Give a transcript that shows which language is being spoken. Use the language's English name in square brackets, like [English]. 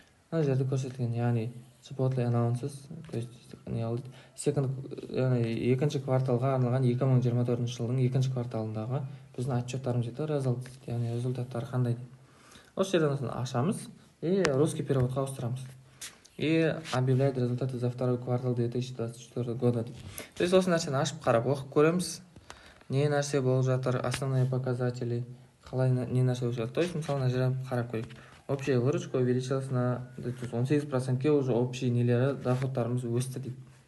[Kazakh] Мына жерде көрсетілген, яғни [English] Chipotle announces, [Russian] то есть [Kazakh] екінші кварталға арналған 2024 жылдың екінші кварталындағы біздің отчеттарымыз жетті, яғни результаттары қандай. Осы жерден ашамыз [Russian] и русский [Kazakh] переводқа ауыстырамыз. [Russian] и объявляет результаты за второй квартал 2024 года. То есть [Kazakh] осы нәрсені ашып қарап оқып көреміз, не нәрсе болып жатыр, [Russian] основные показатели, [Kazakh] қалай не нәрсе болып жатыр. То есть мысалы мына жерден қарап көрейік. [Russian] Общая выручка увеличилась на 18%-ке уже общий [Kazakh] нелері доходтарымыз өсті дейді.